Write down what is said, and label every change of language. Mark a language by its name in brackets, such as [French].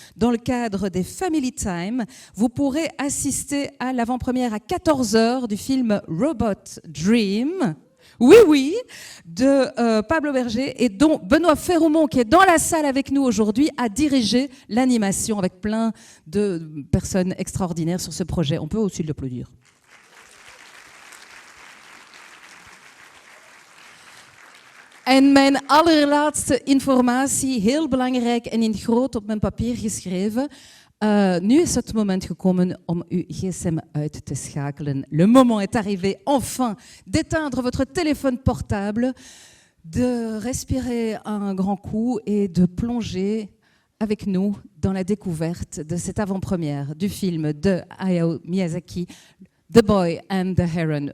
[French] Dans le cadre des Family Time, vous pourrez assister à l'avant-première à 14h du film Robot Dream. Oui, de Pablo Berger et dont Benoît Ferroumont, qui est dans la salle avec nous aujourd'hui, a dirigé l'animation avec plein de personnes extraordinaires sur ce projet. On peut aussi l'applaudir. [Dutch] En mijn allerlaatste informatie, heel belangrijk en in groot op mijn papier geschreven. Nu is het moment gekomen om uw gsm uit te schakelen. [French] Le moment est arrivé, enfin, d'éteindre votre téléphone portable, de respirer un grand coup et de plonger avec nous dans la découverte de cette avant-première du film de Hayao Miyazaki, The Boy and the Heron.